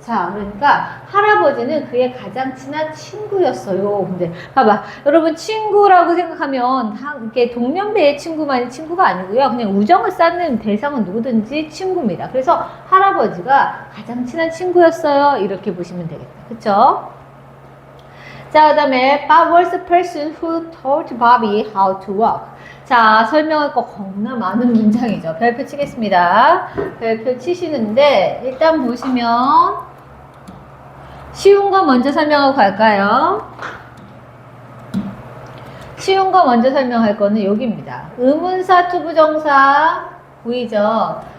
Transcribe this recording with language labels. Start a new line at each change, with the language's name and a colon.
Korean: 자, 그러니까 할아버지는 그의 가장 친한 친구였어요. 근데 봐봐. 여러분 친구라고 생각하면 이렇게 동년배의 친구만이 친구가 아니고요. 그냥 우정을 쌓는 대상은 누구든지 친구입니다. 그래서 할아버지가 가장 친한 친구였어요. 이렇게 보시면 되겠다. 그쵸? 자, 그 다음에
English: Bob was the person who taught Bobby how to walk.
Korean: 자, 설명할 거 겁나 많은 문장이죠. 별표 치겠습니다. 별표 치시는데 일단 보시면 쉬운 거 먼저 설명하고 갈까요? 쉬운 거 먼저 설명할 거는 여기입니다. 의문사, 투부정사 보이죠?